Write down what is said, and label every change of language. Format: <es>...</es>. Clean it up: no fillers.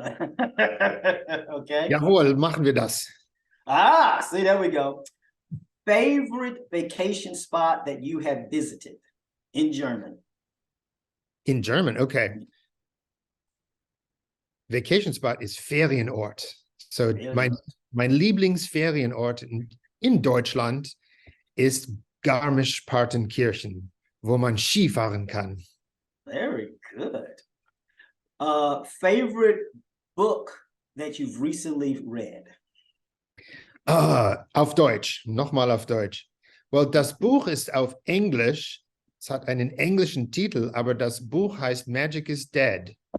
<en>Okay.</en> <de>Jawohl, machen wir das.</de> <en>See, there we go. Favorite vacation spot that you have visited in German? In German, okay. Vacation spot is Ferienort.</en> <de>So mein Lieblingsferienort in Deutschland ist Garmisch-Partenkirchen, wo man Ski fahren kann.</de> <en>Very good. Favorite book that you've recently read?</en> <de>Auf Deutsch, nochmal auf Deutsch. Well, das Buch ist auf Englisch. Es hat einen englischen Titel, aber das Buch heißt Magic is Dead.</de>